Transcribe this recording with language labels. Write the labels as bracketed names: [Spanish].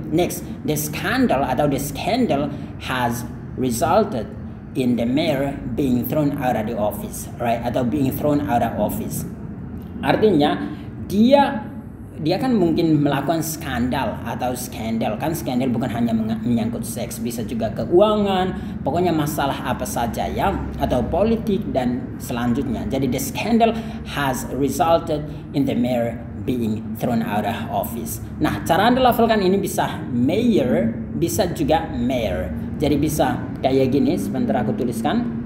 [English] Next, the scandal has resulted in the mayor being thrown out of the office, right? Atau being thrown out of office. [Indonesian] Artinya dia kan mungkin melakukan skandal atau skandal. Kan skandal bukan hanya menyangkut seks, bisa juga keuangan, pokoknya masalah apa saja ya, atau politik dan selanjutnya. [English] Jadi the scandal has resulted in the mayor being thrown out of office. [Indonesian] Nah, cara Anda lafalkan ini bisa mayor, bisa juga mayor. Jadi bisa kayak gini, sebentar aku tuliskan.